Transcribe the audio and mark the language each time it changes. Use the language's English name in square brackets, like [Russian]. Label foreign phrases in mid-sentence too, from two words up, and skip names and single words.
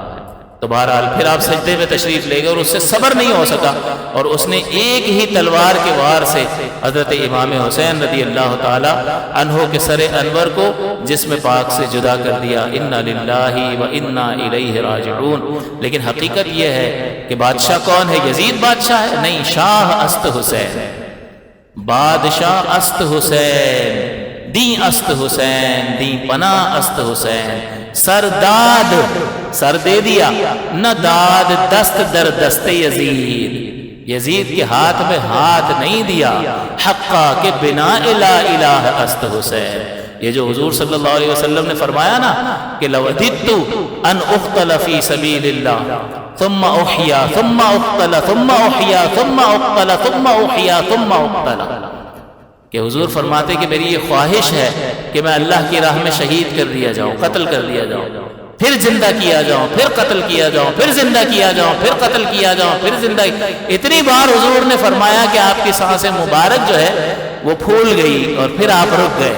[Urdu] تو بہرحال پھر آپ سجدے میں تشریف لے گئے، اور اس سے صبر نہیں ہو سکا، اور اس نے ایک ہی تلوار کے وار سے حضرت امام حسین رضی اللہ تعالی عنہ کے سر انور کو جسم پاک سے جدا کر دیا. [Arabic] انا للہ و انا الیہ راجعون. [Urdu] لیکن حقیقت یہ ہے کہ بادشاہ کون ہے؟ یزید بادشاہ ہے؟ [Persian] نہیں، شاہ است حسین، بادشاہ است حسین، دین است حسین، دین پناہ است حسین. [Urdu] سرداد سر دے دیا، [Persian] نہ داد دست در دست یزید، [Urdu] یزید کے ہاتھ میں ہاتھ نہیں دیا. [Persian] حقا کہ بنا الہ الہ است حسین. [Urdu] یہ جو حضور [Arabic] صلی اللہ علیہ وسلم [Urdu] نے فرمایا نا کہ [Arabic] لوددت ان اقتل فی سبیل اللہ ثم احیا ثم اقتل ثم احیا ثم اقتل ثم احیا ثم اقتل، [Urdu] کہ حضور فرماتے کہ میری یہ خواہش ہے کہ میں اللہ کی راہ میں شہید کر دیا جاؤں، قتل کر دیا جاؤں، پھر زندہ کیا جاؤں، پھر قتل کیا جاؤں، پھر زندہ کیا جاؤں، پھر قتل کیا جاؤں، پھر زندہ. اتنی بار حضور نے فرمایا کہ آپ کی سانسیں مبارک جو ہے وہ پھول گئی، اور پھر آپ رک گئے.